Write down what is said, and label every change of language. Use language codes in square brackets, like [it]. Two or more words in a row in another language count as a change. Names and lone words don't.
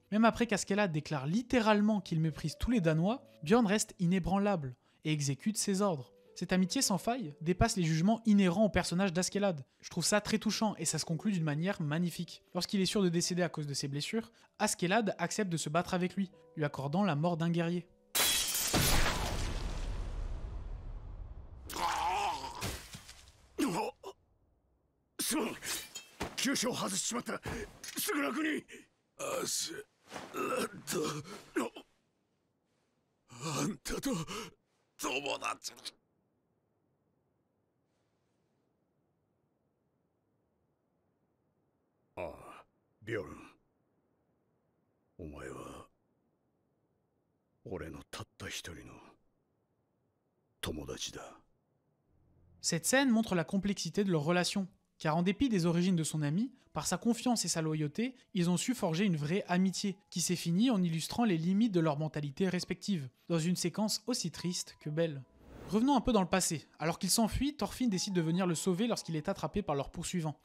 [fr] Même après qu'Askeladd déclare littéralement qu'il méprise tous les Danois, Bjorn reste inébranlable, et exécute ses ordres. Cette amitié sans faille dépasse les jugements inhérents au personnage d'Askeladd. Je trouve ça très touchant et ça se conclut d'une manière magnifique. Lorsqu'il est sûr de décéder à cause de ses blessures, Askeladd accepte de se battre avec lui, lui accordant la mort d'un guerrier. [ja] 急所を外しちまった。すぐ楽に。アスラッド、あんたと友達。ああ、ビョルン。お前は俺のたった一人の友達だ。 [fr] Cette scène montre la complexité de leur relation, car en dépit des origines de son ami, par sa confiance et sa loyauté, ils ont su forger une vraie amitié, qui s'est finie en illustrant les limites de leur mentalité respective, dans une séquence aussi triste que belle. Revenons un peu dans le passé. Alors qu'il s'enfuit, Thorfinn décide de venir le sauver lorsqu'il est attrapé par leurs poursuivants.